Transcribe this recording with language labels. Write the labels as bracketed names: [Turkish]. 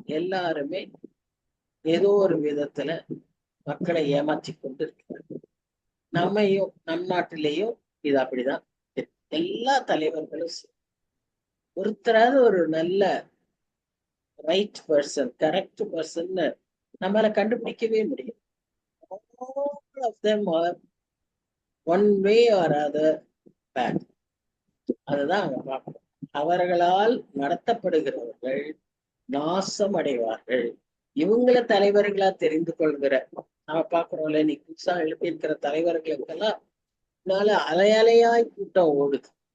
[Tamil] எல்லாருமே ஏதோ ஒரு விதத்துல மக்களை ஏமாற்றி கொண்டு இருக்கிறாங்க. நம்மையும் நம் நாட்டிலேயும் இது அப்படிதான். எல்லா தலைவர்களும் ஒருத்தராவது ஒரு நல்ல [English] right person, correct person [Tamil] நம்மளால கண்டுபிடிக்கவே முடியும். [English] All of them are one way or other bad. [Tamil] அதுதான் அங்க பார்க்கணும். அவர்களால் நடத்தப்படுகிறவர்கள் நாசம் அடைவார்கள். இவங்கள தலைவர்களா தெரிந்து கொள்கிற நம்ம பாக்குறோம்ல, நீ புதுசா எழுப்பியிருக்கிற தலைவர்களுக்கெல்லாம் அலையாய் கூட்டம் ஓடுது.